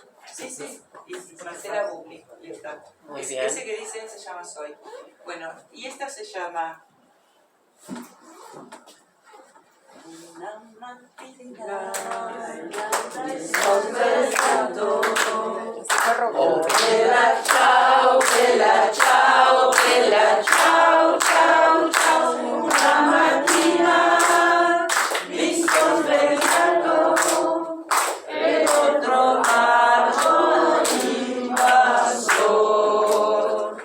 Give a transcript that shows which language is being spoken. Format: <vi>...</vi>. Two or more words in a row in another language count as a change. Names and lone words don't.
<es>Sí, sí. Y Marcela Bugli. Y está. Muy bien. Ese que dicen se llama Soy. Bueno, y esta se llama...</es> <it>Una matina, conversando. Oh, bella ciao, bella ciao, bella ciao, ciao, ciao. Una mattina mi son svegliato e ho trovato l'invasor.</it>